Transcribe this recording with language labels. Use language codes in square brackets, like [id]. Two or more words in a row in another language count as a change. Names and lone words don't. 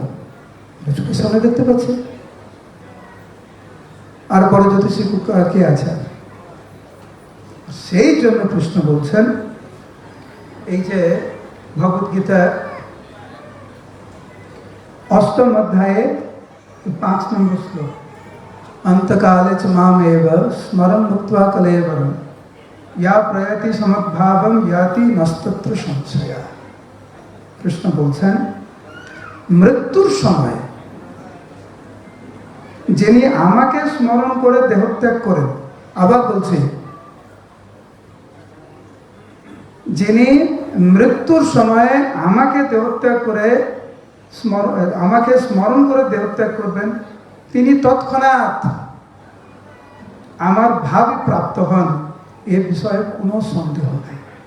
[bn] চোখের সামনে দেখতে পাচ্ছে। আর বড় জ্যোতিষী কে আছে? সেই জন্য কৃষ্ণ বলছেন, এই যে ভগবদ্গীতা 8ম অধ্যায়ে 5 নম্বর শ্লোক, [sa] अंतकाले च मामेव स्मरन् मुक्त्वा कलेवरं या प्रयति समद्भावं याति नस्तत्र संशयः। [bn] কৃষ্ণ বলছেন মৃত্যুর সময় যিনি আমাকে স্মরণ করে দেহত্যাগ করেন, আবার বলছি যিনি মৃত্যুর সময়ে আমাকে দেহত্যাগ করে আমাকে স্মরণ করে দেহত্যাগ করবেন, তিনি তৎক্ষণাৎ আমার ভাবে প্রাপ্ত হন, এ বিষয়ে কোনো সন্দেহ নেই।